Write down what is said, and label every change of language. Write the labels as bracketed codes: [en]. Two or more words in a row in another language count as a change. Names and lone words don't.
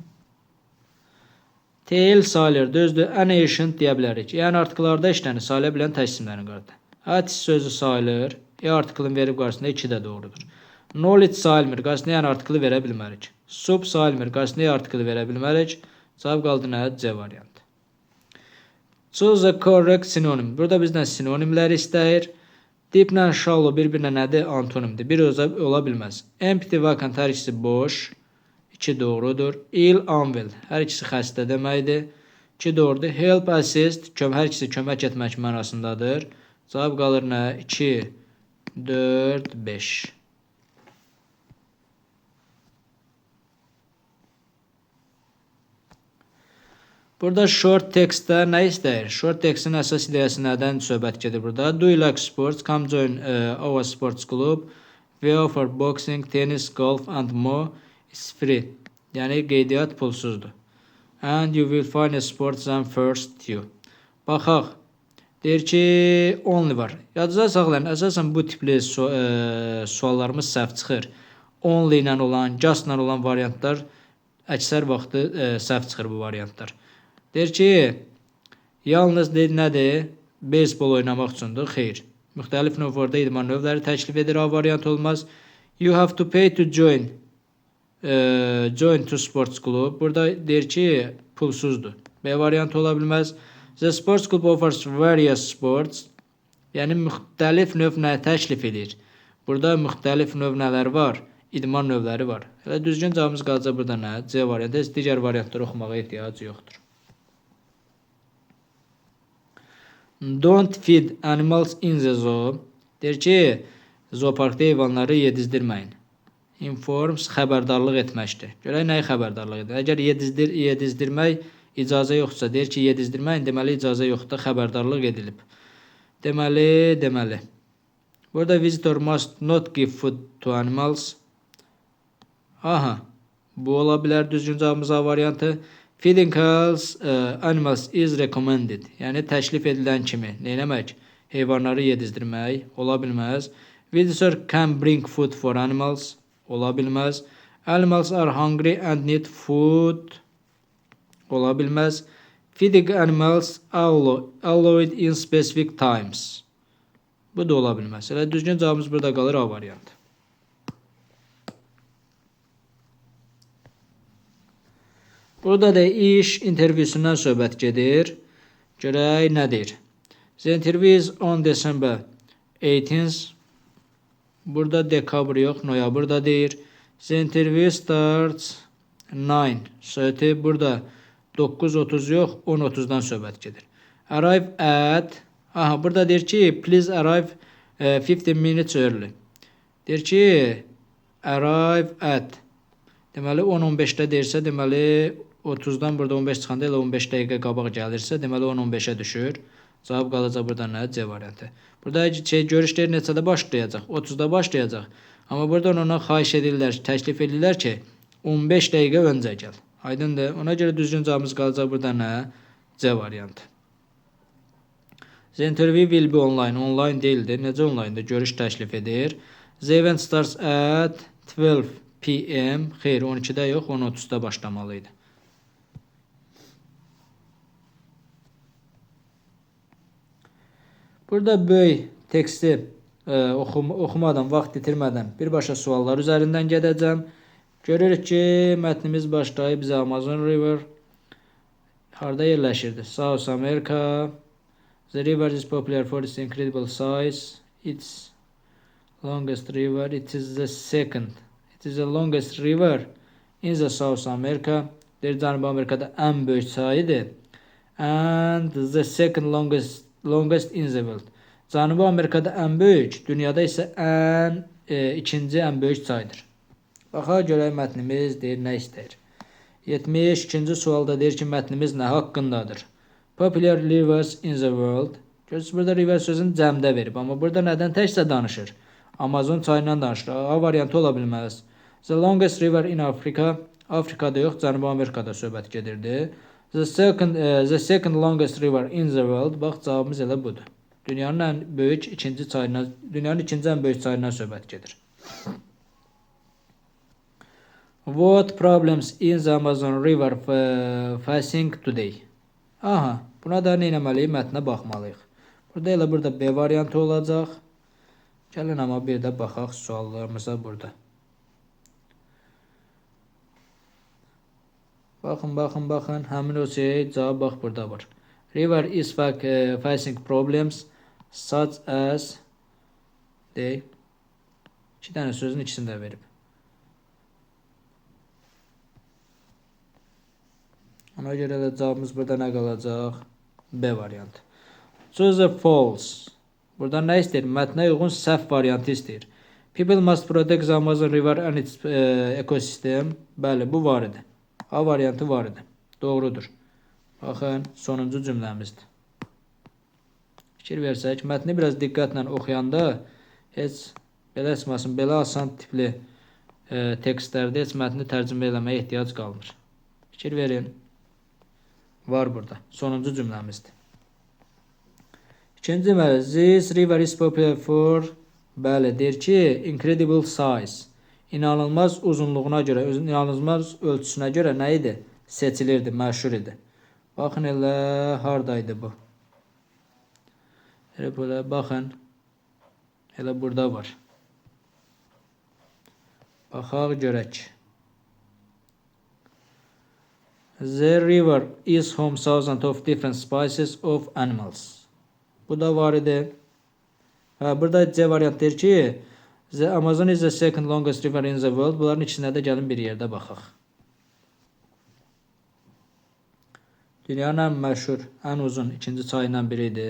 [az] Tail sayılır, düzdür. [en] An ancient [az] deyə bilərik. Yəni artikellarda işlənir, sayıla bilən tək isimlərin qarşısında. At sözü sayılır. Artikelin verib qarşısında 2 də doğrudur. Knowledge sayılmır, qarşısında yəni artikeli verə bilmərik. Sub sayılmır, qarşısında artikeli verə bilmərik. Cavab qaldı nə? C variantı. [en] Choose the correct synonym. [az] Burada bizdən sinonimləri istəyir. Deep ilə shallow bir-birinə nədir? Antonimdir. Bir ola bilməz. [en] Empty vacant [az] hər ikisi boş. 2 doğrudur. [en] Ill, unwell [az] hər ikisi xəstə deməkdir. 2 doğrudur. [en] Help, assist [az] hər ikisi kömək etmək mənasındadır. Cavab qalır nə? 2, 4, 5. Burada [en] short textdə [az] nə istəyir? [en] Short textin [az] əsas ideyası nədən söhbət gedir burada? [en] Do you like sports? Come join our sports club. We offer boxing, tennis, golf and more. It's free. [az] Yəni qeydiyyat pulsuzdur. [en] And you will find a sports and first you. [az] Baxaq. Deyir ki, only var. Yadınızda saxlayın, əsasən bu tipli suallarımız səhv çıxır. Only ilə olan, just ilə olan variantlar əksər vaxtı səhv çıxır bu variantlar. Deyir ki, yalnız nədir? Beyzbol oynamaq üçündür. Xeyr. Müxtəlif növlərdə idman növləri təklif edir. A variant olmaz. [en] You have to pay to join to sports club. [az] Burada deyir ki, pulsuzdur. B variant ola bilməz. [en] The sports club offers various sports. [az] Yəni, müxtəlif növ nə təklif edir? Burada müxtəlif növ nələr var? İdman növləri var. Hələ düzgün cavabımız qalacaq burada nə? C variantı. Digər variantları oxumağa ehtiyac yoxdur. [en] Don't feed animals in the zoo. [az] Deyir ki, zooparkda heyvanları yedizdirməyin. Informs xəbərdarlıq etməkdir. Görək nəyi xəbərdarlıq edir? Əgər yedizdirmək icazə yoxdursa, deyir ki, yedizdirməyin, deməli icazə yoxdur, xəbərdarlıq edilib. Deməli. [en] Burada visitor must not give food to animals. [az] Aha, bu ola bilər düzgün cavabımız A variantı. [en] Feeding animals is recommended. [az] Yəni təklif edilən kimi neyləmək? Heyvanları yedizdirmək ola bilməz. [en] Visitor can bring food for animals [az] ola bilməz. [en] Animals are hungry and need food [az] ola bilməz. [en] Feeding animals allowed in specific times. [az] Bu da ola bilməz. Elə düzgün cavabımız burada qalır A variantı. Burada da iş intervyusundan söhbət gedir. Görək nədir? [en] The interview is on December 18th. [az] Burada dekabr yox, noyabrda deyir. [en] The interview starts 9:30. [az] Burada 9:30 yox, 10:30-dan söhbət gedir. [en] Arrive at. [az] Aha, burada deyir ki, [en] please arrive 15 minutes early. [az] Deyir ki, [en] arrive at. [az] Deməli 10-15-də deyirsə, deməli 30-dan burada 15 çıxanda elə 15 dəqiqə qabaq gəlirsə, deməli 10-15-ə düşür. Cavab qalacaq burada nə? C variantı. Burada görüşlər neçədə başlayacaq? 30-da başlayacaq. Amma burada ona xahiş edirlər, təklif edirlər ki, 15 dəqiqə öncə gəl. Aydındır? Ona görə düzgün cavabımız qalacaq burada nə? C variantı. [en] The interview will be online. [az] Online deyildir. Necə online'da görüş təklif edir? [en] The event starts at 12 p.m. [az] Xeyr, 12-də yox, 10:30-da başlamalıydı. Burada böyük teksti oxumadan, vaxt itirmədən birbaşa suallar üzərindən gedəcəm. Görürük ki, mətnimiz başlayıb bizə Amazon River harda yerləşirdi? [en] South America. The river is popular for its incredible size. Its longest river. It is the second. It is the longest river in the South America. [az] Deyir, Cənubi Amerikada ən böyük çayıdır. [en] And the second longest in the world. [az] Cənubi Amerikada ən böyük, dünyada isə ikinci ən böyük çaydır. Baxaq görək mətnimiz deyir nə istəyir. 72-ci sualda deyir ki, mətnimiz nə haqqındadır? [en] Popular rivers in the world. [az] Görürsünüz, burada river sözünü cəmdə verib, amma burada nədən təkcə danışır? Amazon çayından danışır. A variantı ola bilməz. [en] The longest river in Africa. [az] Afrikada yox, Cənubi Amerikada söhbət gedirdi. [en] The second longest river in the world. [az] Bax, cavabımız elə budur. Dünyanın ən böyük ikinci çayından, dünyanın ikinci ən böyük çayından söhbət gedir. [en] What problems in the Amazon River facing today? [az] Aha, buna da nə etməliyik? Mətnə baxmalıyıq. Burada elə burada B variantı olacaq. Gəlin amma bir də baxaq suallarımıza burada. Baxın. Həmin o şey cavab bax burada var. [en] River is facing problems such as deyil. [az] 2 dənə sözün ikisini də verib. Ona görə də cavabımız burada nə qalacaq? B variantı. [en] Choose false. [az] Burada nə istəyir? Mətnə uyğun səhv variantı istəyir. [en] People must protect the Amazon River and its ecosystem. [az] Bəli, bu var idi. A variantı var idi. Doğrudur. Baxın, sonuncu cümləmizdir. Fikir versək, mətni biraz diqqətlə oxuyanda heç belə çıxmasın, belə asan tipli tekstlərdə heç mətni tərcümə eləməyə ehtiyac qalmır. Fikir verin. Var burada. Sonuncu cümləmizdir. İkinci cümlə, [en] this river is popular for, [az] bəli, deyir ki, [en] incredible size. [az] İnanılmaz uzunluğuna görə, inanılmaz ölçüsünə görə nə idi? Seçilirdi, məşhur idi. Baxın elə haradaydı bu? Elə belə baxın. Elə burada var. Baxaq görək. [en] The river is home thousands of different species of animals. [az] Bu da var idi. Burada C variant deyir ki, [en] The Amazon is the second longest river in the world. [az] Bunların içində də gəlin bir yerdə baxaq. Dünyanın ən məşhur, ən uzun ikinci çayından biridir.